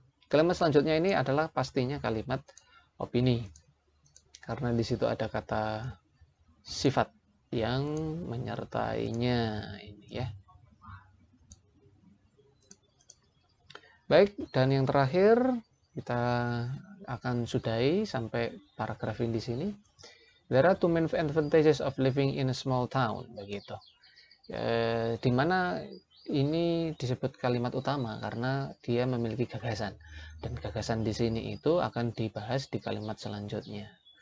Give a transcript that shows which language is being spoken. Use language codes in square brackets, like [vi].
[id] Kalimat selanjutnya ini adalah pastinya kalimat opini karena di situ ada kata sifat yang menyertainya ini ya. Baik, dan yang terakhir kita akan sudahi sampai paragraf ini di sini. [en] There are two main advantages of living in a small town, [id] begitu. Di mana ini disebut kalimat utama karena dia memiliki gagasan, dan gagasan di sini itu akan dibahas di kalimat selanjutnya.